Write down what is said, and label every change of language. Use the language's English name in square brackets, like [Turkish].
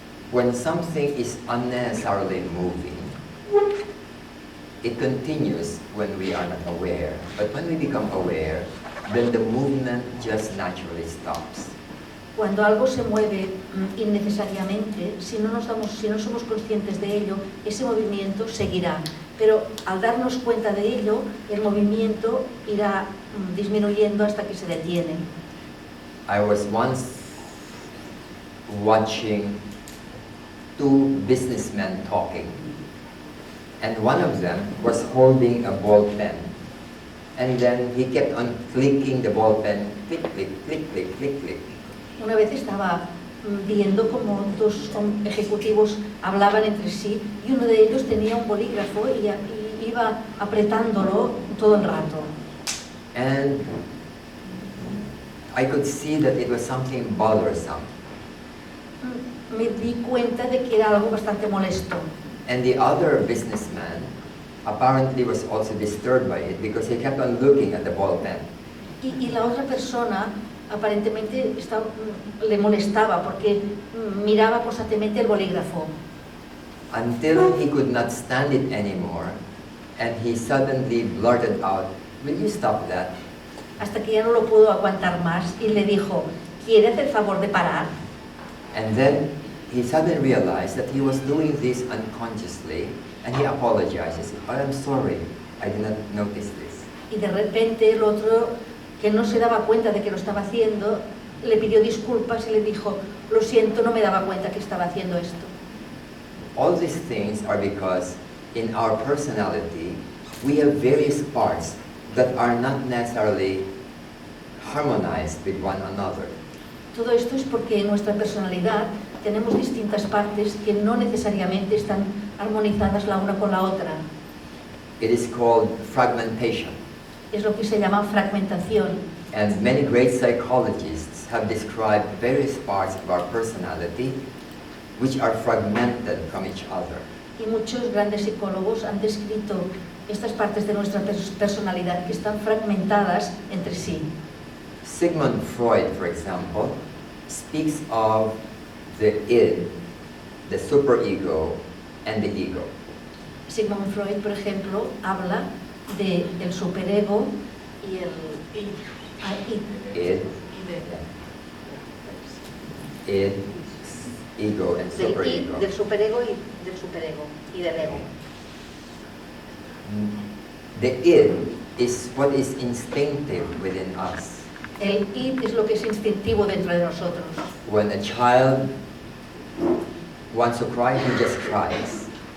[English] When something is unnecessarily moving, it continues when we are not aware. But when we become aware, then the movement just naturally stops. [Spanish] Cuando algo se mueve innecesariamente, si no somos conscientes de ello, ese movimiento seguirá. Pero al darnos cuenta de ello, el movimiento irá disminuyendo hasta que se detiene. [English] I was once watching two businessmen talking, and one of them was holding a ball pen, and then he kept on clicking the ball pen, click, click, click, click, click, click. [Spanish] Una vez estaba viendo como dos ejecutivos hablaban entre sí y uno de ellos tenía un bolígrafo y iba apretándolo todo el rato. [English] And I could see that it was something bothersome. [Spanish] Me di cuenta de que era algo bastante molesto. [English] And the other businessman apparently was also disturbed by it because he kept on looking at the ball pen. [Spanish] Y la otra persona aparentemente le molestaba porque miraba constantemente el bolígrafo. [English] Until he could not stand it anymore, and he suddenly blurted out, "Will you stop that?" [Spanish] Hasta que ya no lo pudo aguantar más y le dijo, ¿quiere hacer el favor de parar? [English] And then he suddenly realized that he was doing this unconsciously, and he apologizes. "Oh, I'm sorry, I did not notice this." [Spanish] Y de repente el otro, que no se daba cuenta de que lo estaba haciendo, le pidió disculpas y le dijo, lo siento, no me daba cuenta que estaba haciendo esto. [English] All these things are because in our personality, we have various parts that are not necessarily harmonized with one another. [Spanish] Todo esto es porque en nuestra personalidad tenemos distintas partes que no necesariamente están armonizadas la una con la otra. [English] It is called fragmentation. [Spanish] Es lo que se llama fragmentación. [English] And many great psychologists have described various parts of our personality which are fragmented from each other. [Spanish] Y muchos grandes psicólogos han descrito estas partes de nuestra personalidad que están fragmentadas entre sí. [English] Sigmund Freud, for example, speaks of the id, the superego, and the ego. [Spanish] Sigmund Freud, por ejemplo, habla del superego y el id. [English] Id, ego, and superego. [Spanish] Del superego y del superego y del ego. [English] The id is what is instinctive within us. [Spanish] El id es lo que es instintivo dentro de nosotros. [English] When a child wants to cry, he just cries.